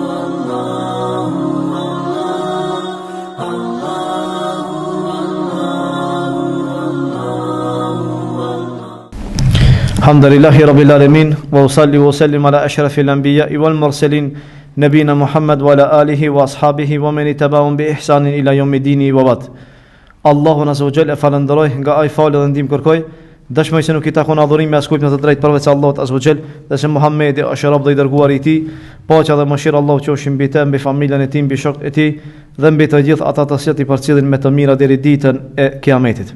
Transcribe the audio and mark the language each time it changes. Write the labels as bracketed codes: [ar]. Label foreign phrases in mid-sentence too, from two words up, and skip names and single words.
[ar] الحمد لله رب العالمين، وأصلي وأسلم على أشرف الأنبياء والمرسلين، نبينا محمد وعلى آله وأصحابه ومن اتبعهم بإحسان إلى يوم الدين وبعد. [sq] Allahun [ar] عز وجل [sq] falenderoj, nga ai falë dhe ndihmë kërkoj. Dëshmoj se nuk i takon adhurim me askujt në të drejtë përveç Allahut [ar] عز وجل, [sq] dhe se Muhamedi është rob dhe i dërguari i tij. Paqja dhe mëshira Allahu qofshin mbi të, mbi familjen e tij, mbi shokët e tij dhe mbi të gjithë ata të cilët i përcjellin me të mira deri ditën e Kiametit.